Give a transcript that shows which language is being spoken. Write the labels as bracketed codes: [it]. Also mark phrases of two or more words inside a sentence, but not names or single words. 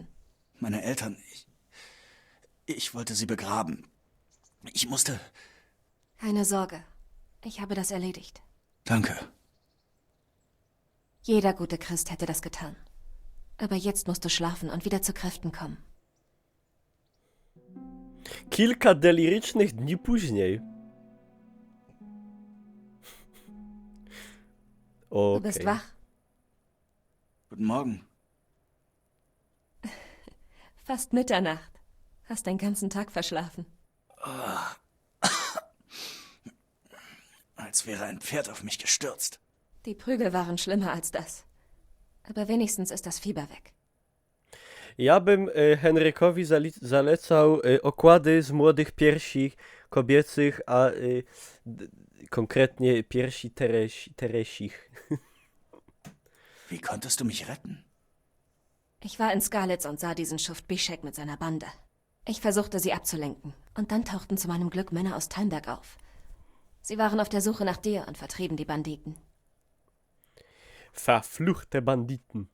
[de] Meine Eltern, ich wollte sie begraben. Ich musste... Keine Sorge. Ich habe das erledigt. Danke. Jeder gute Christ hätte das getan. Aber jetzt musst du schlafen und wieder zu Kräften kommen. [pl] Kilka delirycznych dni później. Okay. [de] Du bist wach. Guten Morgen. Fast Mitternacht. Hast den ganzen Tag verschlafen. Als wäre ein Pferd auf mich gestürzt. Die Prügel waren schlimmer als das. Aber wenigstens ist das Fieber weg. [pl] Ja bym Henrykowi zalecał okłady z młodych piersi kobiecych, a konkretnie piersi teresich. [de] Wie konntest du mich retten? Ich war in Skalitz und sah diesen Schuft Bischek mit seiner Bande. Ich versuchte, sie abzulenken. Und dann tauchten zu meinem Glück Männer aus Talmberg auf. Sie waren auf der Suche nach dir und vertrieben die Banditen. Verfluchte Banditen.